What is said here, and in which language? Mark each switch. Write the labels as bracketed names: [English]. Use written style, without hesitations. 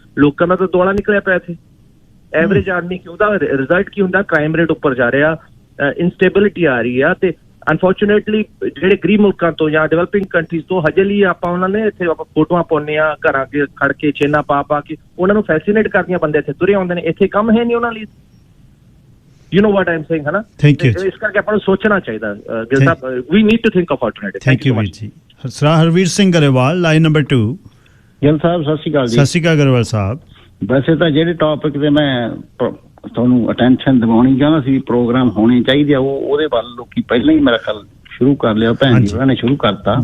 [Punjabi] ਲੋਕਾਂ ਦਾ ਤਾਂ ਦੋਲਾ ਨਿਕਲਿਆ ਪਿਆ ਇੱਥੇ। ਐਵਰੇਜ ਆਦਮੀ ਕਿ ਉਹਦਾ ਰਿਜ਼ਲਟ ਕੀ ਹੁੰਦਾ? ਕ੍ਰਾਈਮ ਰੇਟ ਉੱਪਰ ਜਾ ਰਿਹਾ, ਇਨਸਟੇਬਿਲਿਟੀ ਆ ਰਹੀ ਆ। ਤੇ ਅਨਫੋਰਚੂਨੇਟਲੀ ਜਿਹੜੇ ਗਰੀਬ ਮੁਲਕਾਂ ਤੋਂ ਜਾਂ ਡਿਵੈਲਪਿੰਗ ਕੰਟਰੀਜ਼ ਤੋਂ ਹਜੇ ਲਈ ਆਪਾਂ ਉਹਨਾਂ ਨੇ ਇੱਥੇ ਆਪਾਂ ਫੋਟੋਆਂ ਪਾਉਂਦੇ ਹਾਂ ਘਰਾਂ ਕੇ ਖੜ ਕੇ, ਚੇਨਾ ਪਾ ਕੇ ਉਹਨਾਂ ਨੂੰ ਫੈਸੀਨੇਟ ਕਰਦੀਆਂ, ਬੰਦੇ ਇੱਥੇ ਤੁਰੇ ਆਉਂਦੇ ਨੇ। ਇੱਥੇ ਕੰਮ ਹੈ ਨਹੀਂ ਉਹਨਾਂ ਲਈ। [English] You know what I'm saying, [Hindi] है ना? [English] Thank you. [Punjabi] ਇਸ ਕਰਕੇ ਆਪਾਂ ਨੂੰ ਸੋਚਣਾ ਚਾਹੀਦਾ। [English] Gill Sahib, we need to think of alternative. Thank you ਵੀਰ ਜੀ। [Punjabi] Harvir Singh Grewal, line number 2। ਗਿਲ ਸਾਹਿਬ ਸਤਿ ਸ਼੍ਰੀ ਅਕਾਲ ਜੀ। ਸਤਿ ਸ਼੍ਰੀ ਅਕਾਲ ਗਰੇਵਾਲ ਸਾਹਿਬ। ਵੈਸੇ ਤਾਂ ਜਿਹੜੇ ਟੌਪਿਕ ਤੇ ਮੈਂ ਤੁਹਾਨੂੰ ਅਟੈਂਸ਼ਨ ਦਿਵਾਉਣੀ ਚਾਹੁੰਦਾ ਸੀ, ਪ੍ਰੋਗਰਾਮ ਹੋਣੇ ਚਾਹੀਦੇ ਆ, ਉਹਦੇ ਵੱਲ ਲੋਕੀ ਪਹਿਲਾਂ ਹੀ ਮੇਰਾ ਖਿਆਲ ਸ਼ੁਰੂ ਕਰ ਲਿਆ, ਭੈਣ ਜੀ ਉਹਨਾਂ ਨੇ ਸ਼ੁਰੂ ਕਰਤਾ।